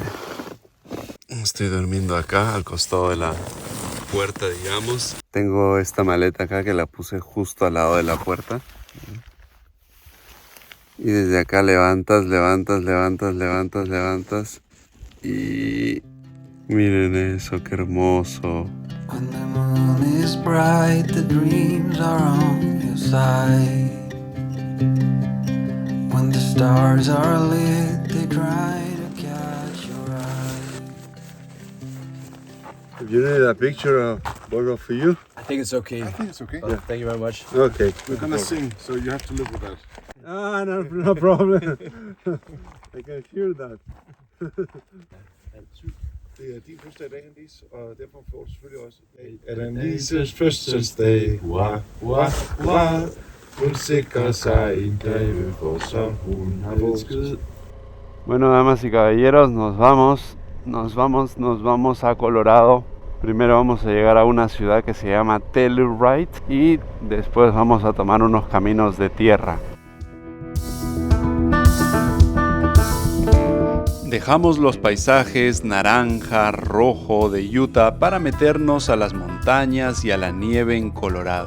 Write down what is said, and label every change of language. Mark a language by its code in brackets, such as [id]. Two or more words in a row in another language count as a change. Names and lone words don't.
[es] Estoy durmiendo acá al costado de la puerta, digamos. Tengo esta maleta acá que la puse justo al lado de la puerta. Y desde acá levantas. Y miren eso, qué hermoso. [en] When the moon is bright, the dreams are on your side. When the stars are lit, they try to catch your eye. If you need a picture of both of you. I think it's okay. I think it's okay. Yeah. Thank you very much. Okay. We're gonna sing, so you have to live with that. Ah, no problem. I can hear that. [da] Det er din fødselsdag i dag, Andis, og derfor får du selvfølgelig også Andises fødselsdag. Hurra, hurra, hurra. Hun sikrer sig en greve, for som hun har elsket. [es] Bueno, damas y caballeros, nos vamos a Colorado. Primero vamos a llegar a una ciudad que se llama Telluride y después vamos a tomar unos caminos de tierra. Dejamos los paisajes naranja, rojo de Utah para meternos a las montañas y a la nieve en Colorado.